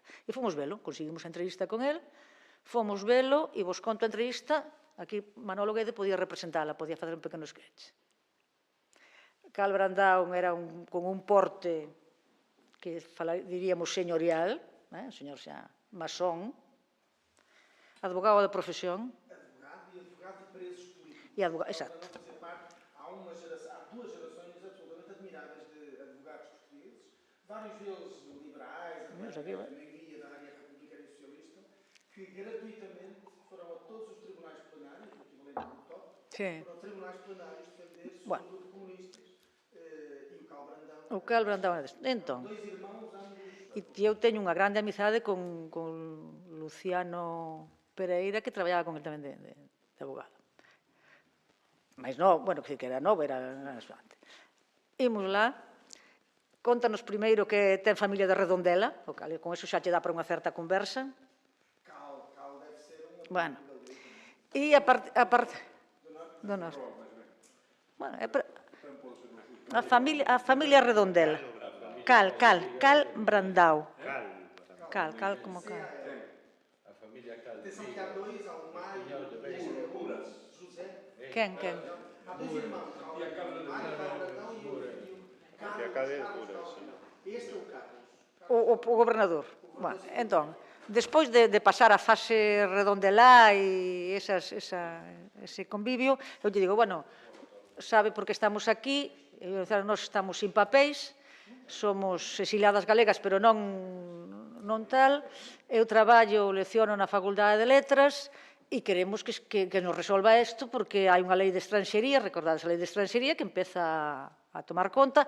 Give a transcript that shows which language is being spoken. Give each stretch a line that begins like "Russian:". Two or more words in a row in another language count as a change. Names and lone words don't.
Galician: E fomos velo, conseguimos a entrevista con el, fomos velo e vos conto a entrevista, aquí Manolo Guede podía representala, podía facer un pequeno sketch. Cal Brandão era con un porte que diríamos señorial, un señor xa masón, advogado de profesión. Advogado e advogado de presos políticos. E advogado, exacto.
Portuguese: Há duas gerações absolutamente admiráveis de advogados portugueses, vários deles liberais, a maioria da área republicana e socialista, que gratuitamente foram a todos os tribunais plenários, o equivalente do top, foram a tribunais plenários defender sobretudo comunistas. E o Cal Brandão
Galician: é deste. Entón,
Portuguese: dois irmãos ambos.
Galician: E eu teño unha grande amizade con Luciano Pereira, que traballaba con ele tamén de abogado. Mas non, bueno, que era novo, era antes. Imos lá, contanos primeiro que ten familia de Redondela, con eso xa che dá para unha certa conversa. Cal deve ser unha... Bueno, e a parte do norte. Bueno, a familia Redondela. Cal Brandão. Cal, como Cal. A familia Cal.
Portuguese: Atenção que há dois, há o Maio, José.
Galician: Quen?
Portuguese: Há dois irmãos, há o Maio, Brandão e o Carlos. Este é o Carlos.
Galician: O gobernador. Bueno, entón, despois de pasar a fase Redondelá e ese convivio, eu lle digo, bueno, sabe por que estamos aquí, nós estamos sin papéis, somos exiliadas galegas, pero non tal, eu traballo, leciono na Facultade de Letras e queremos que nos resolva isto porque hai unha lei de estranxería, recordades a lei de estranxería, que empeza a tomar conta.